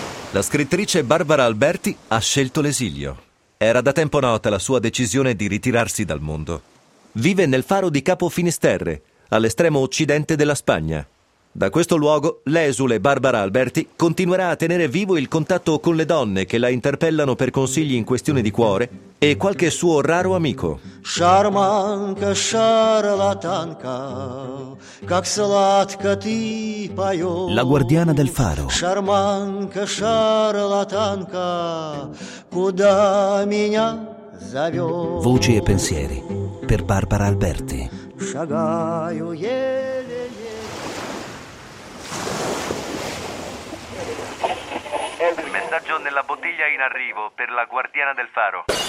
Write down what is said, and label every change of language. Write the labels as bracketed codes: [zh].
[it] La scrittrice Barbara Alberti ha scelto l'esilio. Era da tempo nota la sua decisione di ritirarsi dal mondo. Vive nel faro di Capo Finisterre, all'estremo occidente della Spagna. Da questo luogo, l'esule Barbara Alberti continuerà a tenere vivo il contatto con le donne che la interpellano per consigli in questione di cuore e qualche suo raro amico. [ru] Шарманка, шарлатанка, как сладко ты поёшь. [it] La guardiana del faro. [ru] Шарманка, шарлатанка, куда меня зовёшь. [it] Voci e pensieri per Barbara Alberti. [ru] Шагаю еле. [it] Messaggio nella bottiglia in arrivo per la guardiana del faro.